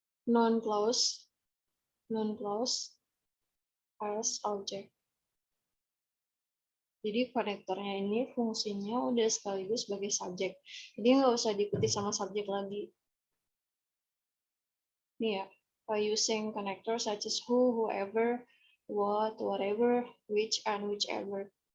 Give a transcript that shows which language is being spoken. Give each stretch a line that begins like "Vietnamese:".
English: Non-clause, non-clause as object.
Indonesian: Jadi konektornya ini fungsinya udah sekaligus sebagai subjek. Jadi nggak usah diikuti sama subjek lagi. Nih ya,
English: by using connector such as who, whoever, what, whatever, which, and whichever.